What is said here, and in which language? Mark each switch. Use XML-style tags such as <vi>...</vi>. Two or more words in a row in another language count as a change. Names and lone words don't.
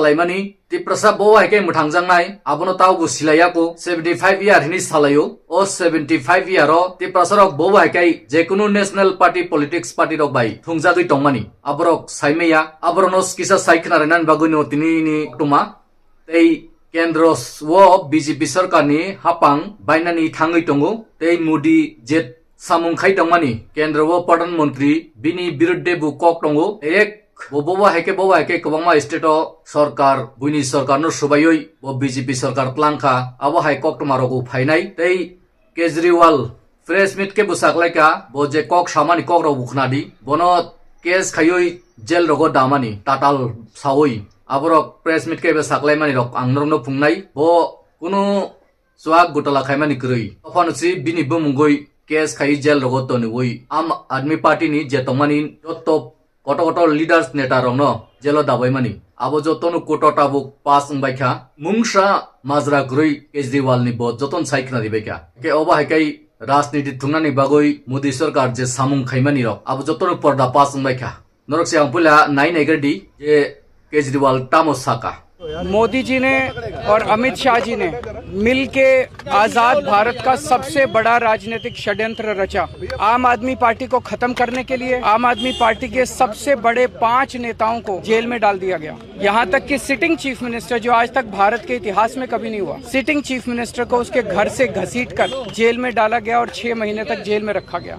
<trp>लाइमानी त्रिपुरा बो हाइके मुथांजांनाय आबनो तावबो सिलायाको 75 इयार हिनि सालायो ओ 75 इयार त्रिपुरा सरक बो हाइके जेकुनु</trp> <en>national party politics party</en> <trp>रक बाय थुंजागै दंमानी आबरक साइमेया आबरनस किसा साइखनारनान बागैनो तिनिनि टुमा तै केंद्र वो बीजेपी सरकारनि हापां बायनानि थाङै दंगो तै मोदी जेट सामुंखाय दंमानी केंद्र वो प्रधानमंत्री बिनि बिरुद्धे बुकक दंगो एक बबा हाइके कबांमा स्टेटो सरकार बुइनि सरकार न सुबायै बो बीजेपी सरकार प्लांखा आबो हाइ कक्टमारगो फाइनाय तै केजरीवाल</trp> <en>press meet</en> <trp>के बुसाकलायका बो जे कक सामानि कक रो बुखनादि बोनो केस खायै जेल रगो दामानि टाटाल सावै आबरो प्रेस मीट के बुसाकलायमानि रक आंनरनो फुंनाय बो कुनु स्वाग गुटला खायमानि गरै अफानसि बिनि बुमुंगै केस खायै जेल रगो तनिवै आम आदमी पार्टी नि जेतमानि</trp> <en>top cut leaders</en> <trp>नेता रंग जेलो दाबाई मानी आबो जतनु कोटो टाबुक पास बायखा मुंगसा माजरा ग्रई केजरीवाल नि बो जतन साइखना दिबायखा के ओबा हाइकै राजनीति थुंनानि बागै मोदी सरकार जे सामुं खाइमानि रक आबो जतनु पर्दा पास बायखा नरकसे आंपुला नाइ नाइगरदि जे केजरीवाल टामो साका</trp> <hi>मोदी जी ने और अमित शाह जी ने मिल के आजाद भारत का सबसे बड़ा राजनीतिक षड्यंत्र रचा। आम आदमी पार्टी को खत्म करने के लिए आम आदमी पार्टी के सबसे बड़े 5 नेताओं को जेल में डाल दिया गया। यहाँ तक कि</hi> <en>sitting chief minister,</en> <hi>जो आज तक भारत के इतिहास में कभी नहीं हुआ,</hi> <en>sitting chief minister</en> <hi>को उसके घर से घसीटकर जेल में डाला गया और 6 महीने तक जेल में रखा गया।</hi>